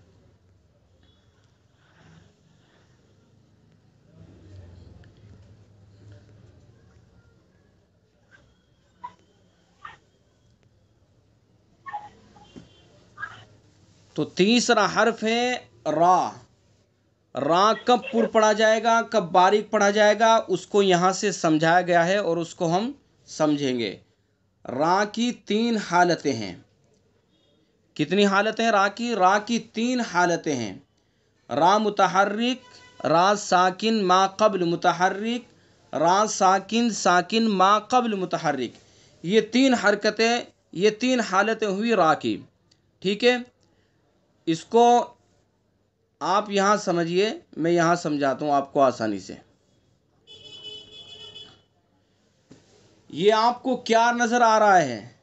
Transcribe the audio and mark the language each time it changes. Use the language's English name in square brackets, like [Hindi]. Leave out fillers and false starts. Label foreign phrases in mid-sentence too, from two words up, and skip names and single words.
[Urdu] تو تیسرا حرف ہے را۔ را کب پر پڑھا جائے گا، کب باریک پڑھا جائے گا، اس کو یہاں سے سمجھایا گیا ہے اور اس کو ہم سمجھیں گے۔ را کی 3 حالتیں ہیں۔ کتنی حالتیں ہیں را کی؟ را کی 3 حالتیں ہیں۔ را متحرک، را ساکن ما قبل متحرک، را ساکن ساکن ما قبل متحرک۔ یہ 3 حرکتیں، یہ 3 حالتیں ہوئی را کی۔ ٹھیک ہے؟ اس کو آپ یہاں سمجھیے، میں یہاں سمجھاتا ہوں آپ کو آسانی سے. یہ آپ کو کیا نظر آ رہا ہے؟